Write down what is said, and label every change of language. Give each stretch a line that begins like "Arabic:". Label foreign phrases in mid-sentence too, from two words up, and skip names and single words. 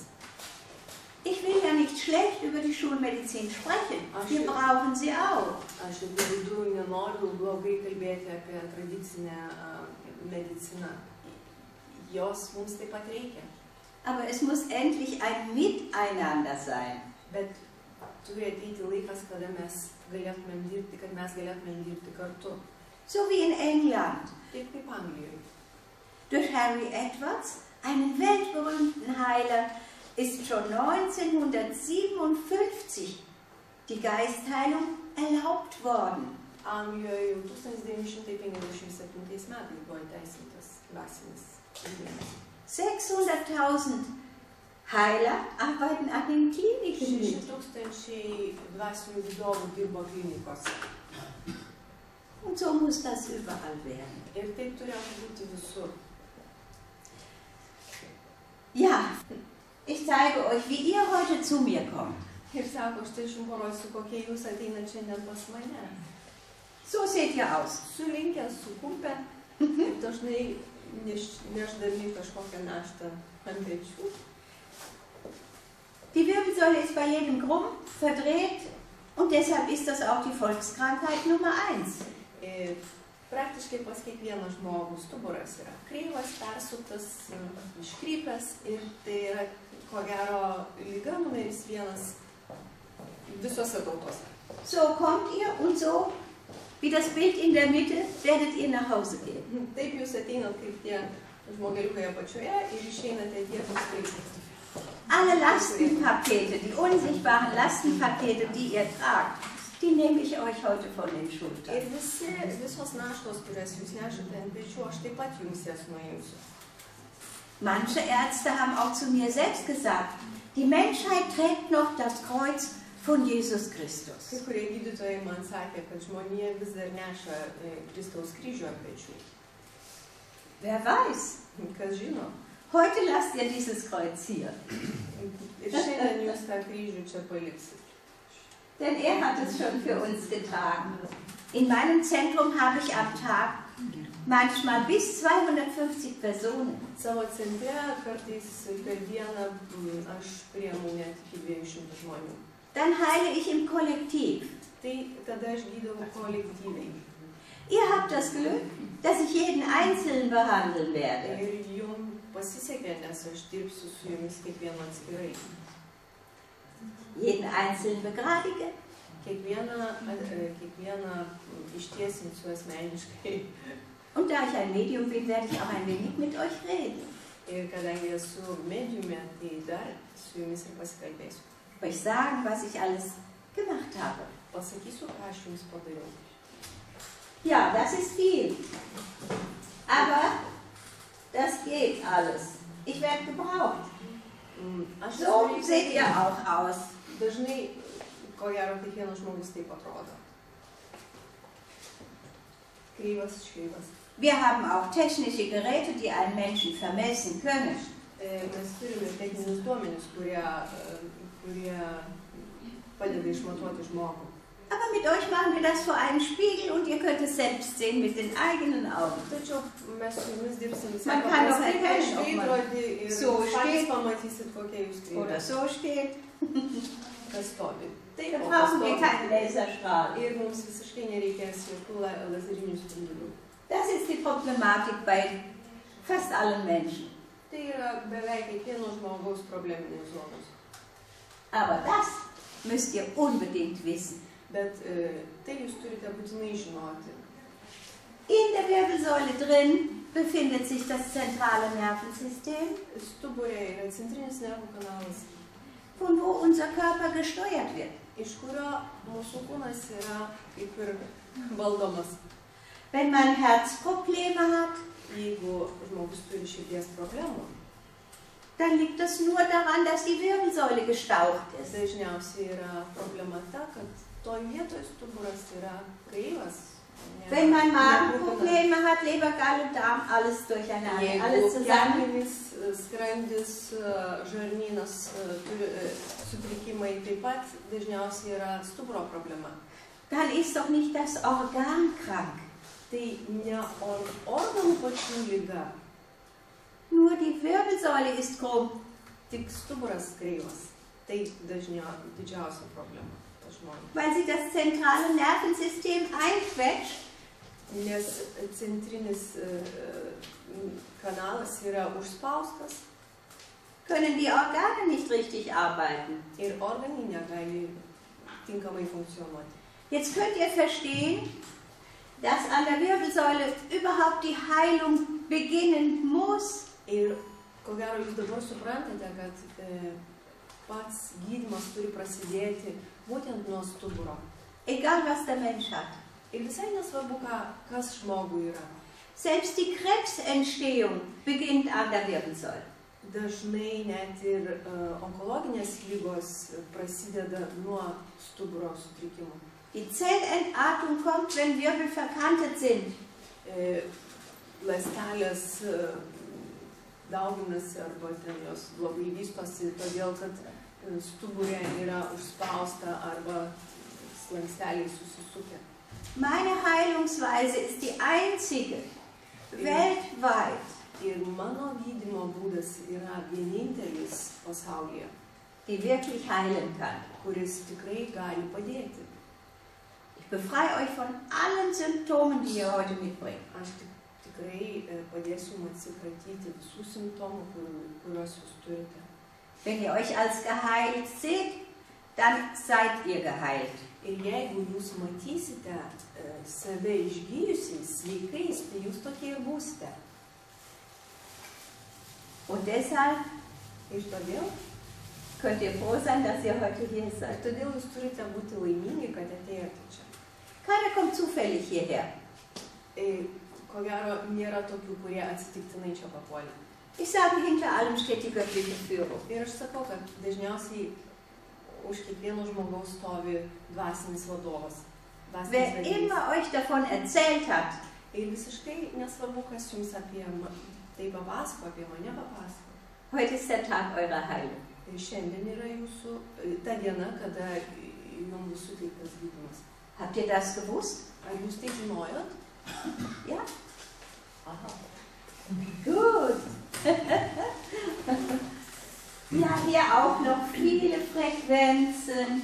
German: Ich will ja nicht schlecht über die Schulmedizin sprechen. Wir brauchen sie auch.
Lithuanian: Aš jokių būdų nenoriu blogai kalbėti apie tradicinę mediciną. Jos mums taip pat reikia.
German: Aber es muss endlich ein Miteinander sein.
Lithuanian: Bet turi ateiti laikas, kada mes galėtumėm dirbti kartu.
German: So wie in England.
Lithuanian: Taip kaip Anglijoje.
German: Durch Harry Edwards, einen weltberühmten Heiler, ist schon 1957 die Geistheilung erlaubt worden.
Lithuanian: Anglijoje jau 1957 metais buvo įteisintas dvasinis gydymas.
German: 600.000 Heiler arbeiten an den Kliniken.
Lithuanian: 600,000 dvasinių gydovų dirbo klinikose.
German: Und so muss das überall werden.
Lithuanian: Ir taip turėtų būti visur.
German: Ja, Ich zeige euch, wie ihr heute zu mir kommt.
Lithuanian: Ir sako, štai aš jums parodysiu, kokie jūs ateinat šiandien pas mane.
German: So seht ihr aus.
Lithuanian: Sulinkę, sukupę ir dažnai nešdami kažkokią naštą ant pečių.
German: Die Wirbelsäule ist bei jedem krumm, verdreht und deshalb ist das auch die Volkskrankheit Nummer 1.
Lithuanian: Ir praktiškai pas kiekvieną žmogų stuburas yra kreivas, persuktas, iškrypęs ir tai yra, ko gero, lyga numeris 1 visose tautose.
German: So kommt ihr und so, wie das Bild in der Mitte, werdet ihr nach Hause gehen.
Lithuanian: Taip jūs ateinat kaip tie žmogeliukai apačioje ir išeinate tiesiog kaip.
German: Alle Lastenpakete, die unsichtbaren Lastenpakete, die ihr tragt, die nehme ich euch heute von den Schultern.
Lithuanian: Ir visos naštos, kurias jūs nešate ant pečių, aš taip pat jums jas nuimsiu.
German: Manche Ärzte haben auch zu mir selbst gesagt, die Menschheit trägt noch das Kreuz von Jesus Christus.
Lithuanian: Kai kurie gydytojai man sakė, kad žmonija vis dar neša Kristaus kryžių ant pečių.
German: Wer weiß?
Lithuanian: Kas žino?
German: Heute lasst ihr dieses Kreuz hier.
Lithuanian: Ir šiandien jūs tą kryžių čia paliksit.
German: Denn er hat es schon für uns getragen. In meinem Zentrum habe ich am Tag manchmal bis 250 Personen.
Lithuanian: Savo centre kartais per dieną aš priemu net iki 200 žmonių.
German: Dann heile ich im Kollektiv.
Lithuanian: Tai tada aš gydau kolektyviai.
German: Ihr habt das Glück, dass ich jeden Einzelnen behandeln werde.
Lithuanian: Ir jums pasisekė, nes aš dirbsiu su jumis kiekvienu atskirai.
German: Jeden Einzelnen begradige.
Lithuanian: Kiekvieną ištiesinsiu asmeniškai.
German: Und da ich ein Medium bin, werde ich auch ein wenig mit euch reden.
Lithuanian: Ir kadangi esu mediume, tai dar su jumis ir pasikalbėsiu.
German: Euch sagen, was ich alles gemacht habe.
Lithuanian: Pasakysiu, ką aš jums padariau.
German: Ja, das ist viel. Aber das geht alles. Ich werde gebraucht. So seht ihr auch aus.
Lithuanian: Dažnai, ko gero, kiekvienas žmogus taip atrodo. Kreivas, iškreivas.
German: Wir haben auch technische Geräte, die einen Menschen vermessen können.
Lithuanian: Mes turime techninius duomenis, kurie padeda išmatuoti žmogų.
German: Aber mit euch machen wir das vor einem Spiegel und ihr könnt es selbst sehen mit den eigenen Augen.
Lithuanian: Tačiau mes su jumis dirbsim visai
German: Man kann doch
Lithuanian: paprastai,
German: erkennen, ob man
Lithuanian: veidrodį ir
German: so
Lithuanian: patys
German: steht
Lithuanian: pamatysit, kokie jūs
German: oder
Lithuanian: kreivė.
German: so steht.
Lithuanian: Kas stovi. Taip,
German: Da
Lithuanian: o kas
German: brauchen wir
Lithuanian: stovi.
German: keinen Laserstrahl.
Lithuanian: Ir mums visiškai nereikės jokių lazerinių spindulių.
German: Das ist die Problematik bei fast allen Menschen.
Lithuanian: Tai yra beveik kiekvieno žmogaus probleminės zonos.
German: Aber das müsst ihr unbedingt wissen.
Lithuanian: Bet tai jūs turite būtinai žinoti.
German: In der Wirbelsäule drin befindet sich das zentrale Nervensystem,
Lithuanian: Stuburė yra centrinis nervų kanalas,
German: von wo unser Körper gesteuert wird.
Lithuanian: iš kurio mūsų kūnas yra kaip ir valdomas.
German: Wenn man Herzprobleme hat,
Lithuanian: Jeigu žmogus turi širdies problemų,
German: dann liegt das nur daran, dass die Wirbelsäule gestaucht ist.
Lithuanian: dažniausiai yra problema ta, kad toj vietoj stuburas yra kreivas.
German: Wenn man Magenprobleme hat, Leber, Galle, Darm, alles durcheinander, alles
Lithuanian: Jeigu
German: zusammen.
Lithuanian: kepenys, skrandis, žarnynas turi sutrikimai, taip pat dažniausiai yra stuburo problema.
German: Dann ist doch nicht das Organ krank.
Lithuanian: Tai ne organų pačių lyga,
German: Nur die Wirbelsäule ist krumm.
Lithuanian: tik stuburas kreivas. Tai didžiausia problema pas žmonės.
German: Weil sie das zentrale Nervensystem einquetscht,
Lithuanian: Nes centrinis kanalas yra užspaustas
German: können die Organe nicht richtig arbeiten.
Lithuanian: ir organai negali tinkamai funkcionuoti.
German: Jetzt könnt ihr verstehen, dass an der Wirbelsäule überhaupt die Heilung beginnen muss.
Lithuanian: Ir ko gero jūs dabar suprantate, kad pats gydymas turi prasidėti būtent nuo stuburo.
German: Egal was der Mensch hat.
Lithuanian: Ir visai nesvarbu, kas žmogui yra.
German: Selbst die Krebsentstehung beginnt an der Wirbelsäule.
Lithuanian: Dažnai net ir onkologinės lygos prasideda nuo stuburo sutrikimų.
German: Die Zellentartung kommt, wenn Wirbel verkantet sind.
Lithuanian: Ląstelės dauginasi arba ten jos blogai vystosi, todėl kad stuburė yra užspausta arba slanksteliai susisukę.
German: Meine Heilungsweise ist die einzige weltweit,
Lithuanian: Ir mano gydymo būdas yra vienintelis pasaulyje,
German: die wirklich heilen kann.
Lithuanian: kuris tikrai gali padėti.
German: Ich befreie euch von allen Symptomen, die ihr heute mitbringt.
Lithuanian: Aš tikrai padėsiu jums atsikratyti visų simptomų, kuriuos jūs turite.
German: Wenn ihr euch als geheilt seht, dann seid ihr geheilt.
Lithuanian: Ir jeigu jūs matysite save išgyjusiais, sveikais, tai jūs tokie ir būsite.
German: Und deshalb
Lithuanian: Ir todėl
German: könnt ihr froh sein, dass ihr heute hier seid.
Lithuanian: Todėl jūs turite būti laimingi, kad atėjote čia.
German: Keiner kommt zufällig hierher.
Lithuanian: Ko gero, nėra tokių, kurie atsitiktinai čia papuolė.
German: Ich sage, hinter allem steht die göttliche Führung.
Lithuanian: Ir aš sakau, kad dažniausiai už kiekvieno žmogaus stovi dvasinis vadovas.
German: Wer immer euch davon erzählt hat,
Lithuanian: Ir visiškai nesvarbu, kas jums apie tai papasako, apie mane papasako.
German: heute ist der Tag eurer Heilung.
Lithuanian: Ir šiandien yra jūsų ta diena, kada jums bus suteiktas gydymas.
German: Habt ihr das gewusst?
Lithuanian: Ar jūs tai žinojot?
German: Ja? Aha. Gut. Ja, hier auch noch viele Frequenzen.